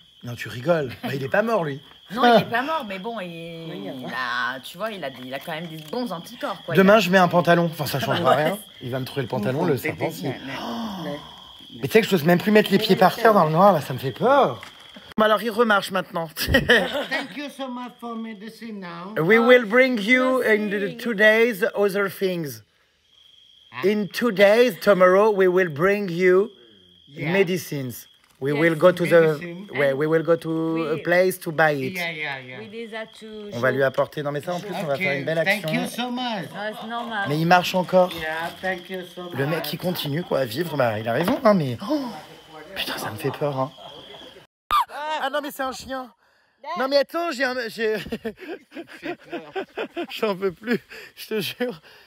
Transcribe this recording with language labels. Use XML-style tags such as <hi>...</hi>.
<fr>Non, tu rigoles. Bah, il est pas mort, lui. Non, il n'est pas mort, mais bon, tu vois, il a quand même des bons anticorps. Quoi. Demain, je mets un pantalon. Enfin, ça changera rien. Il va me trouver le pantalon, le serpent. Mais tu sais que je n'ose même plus mettre les pieds par terre dans le noir, là, ça me fait peur. Bon, alors, il remarche maintenant.</fr> <en>Thank you so much for medicine now. We will bring you in the 2 days other things. In 2 days, tomorrow, we will bring you medicines. We will go to we will go to a place to buy it.</en> <fr>Oui, les a tous. On va lui apporter. Non mais ça en plus on va faire une belle action.</fr> <en>Thank you so much.</en> <fr>C'est normal. Mais il marche encore.</fr> <en>Yeah, thank you so much.</en> <fr>Le mec qui continue quoi à vivre, bah il a raison hein mais putain ça me fait peur hein. Ah non mais c'est un chien. Non mais attends j'en peux plus, je te jure.</fr>